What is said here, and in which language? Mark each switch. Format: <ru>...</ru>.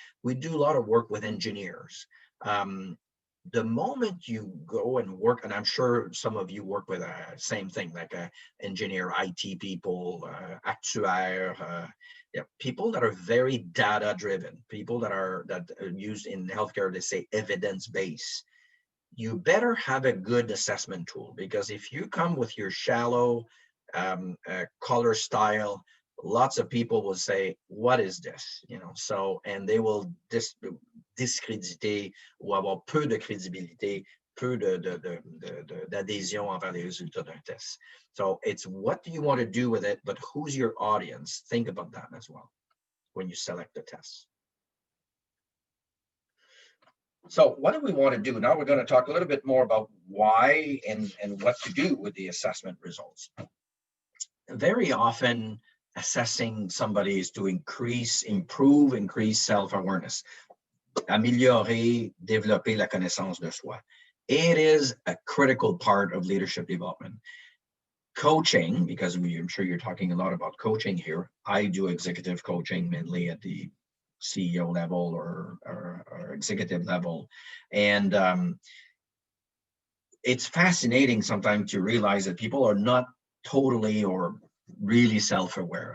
<en>We do a lot of work with engineers. The moment you go and work, and I'm sure some of you work with the same thing, like engineer, IT people, actuaire, people that are very data driven, people that are used in healthcare, they say evidence-based. You better have a good assessment tool, because if you come with your shallow color style, lots of people will say, what is this? You know, so, and they will</en> <fr>discréditer ou avoir peu de crédibilité, peu d'adhésion envers les résultats d'un test.</fr> <en>So it's what do you want to do with it, but who's your audience? Think about that as well when you select the test. So what do we want to do? Now we're going to talk a little bit more about why and what to do with the assessment results. Very often, assessing somebody is to increase self-awareness.</en> <fr>Améliorer, développer la connaissance de soi.</fr> <en>It is a critical part of leadership development. Coaching, because I'm sure you're talking a lot about coaching here. I do executive coaching mainly at the CEO level or executive level. And it's fascinating sometimes to realize that people are not totally or really self-aware.</en>